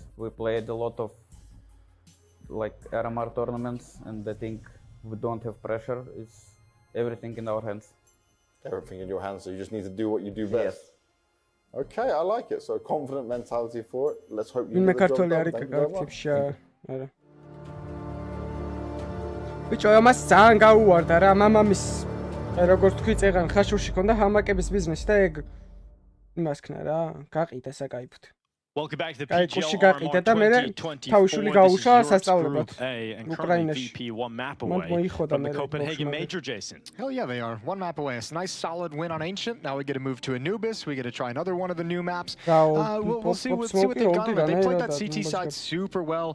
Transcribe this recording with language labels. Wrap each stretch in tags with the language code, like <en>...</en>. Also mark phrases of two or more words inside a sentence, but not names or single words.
<en>We played a lot of like RMR tournaments, and I think we don't have pressure. It's everything in our hands. Everything in your hands, so you just need to do what you do best. Yes. Okay, I like it. So confident mentality for it. Let's hope you get the job done. Thank you very much.</en> <ka>Bicho, ამას ძალიან გაუვარდა რა, მამამის როგორც თქვი წეღან ხაშურში ქონდა ჰამაკების ბიზნესი და ეგ იმას ქნა რა, გაყიდა საკაიფოდ.</ka> <en>Welcome back to the PGL RMR 2024. And currently VP 1 map away from the Copenhagen Major, Jason. Hell yeah, they are. 1 map away. It's a nice solid win on Ancient. Now we get to move to Anubis. We get to try another one of the new maps. We'll see what they've got. They played that CT side super well.</en>